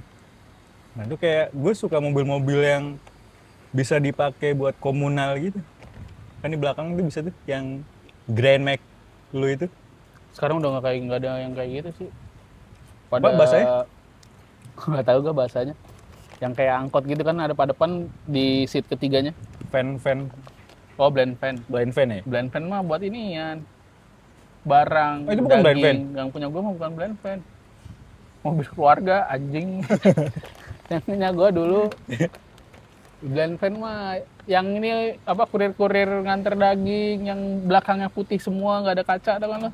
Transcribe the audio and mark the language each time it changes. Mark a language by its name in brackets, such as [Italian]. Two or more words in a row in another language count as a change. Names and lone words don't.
[Indonesian] Nah itu kayak gue suka mobil-mobil yang bisa dipakai buat komunal gitu. Kan di belakang tuh bisa tuh yang Grand Max lu itu. Sekarang udah nggak ada yang kayak gitu sih. Apa bahasanya? Nggak tahu gue bahasanya. Yang kayak angkot gitu kan ada pada depan di seat ketiganya. Van. Oh, blind van. Blind van ya? Blind van mah buat inian. Barang, Oh, itu bukan blind van? Yang punya gue mah bukan blind van. Mobil keluarga, anjing. Yang punya gue dulu. Blind van mah yang ini apa kurir-kurir nganter daging yang belakangnya putih semua nggak ada kaca ada kan lo?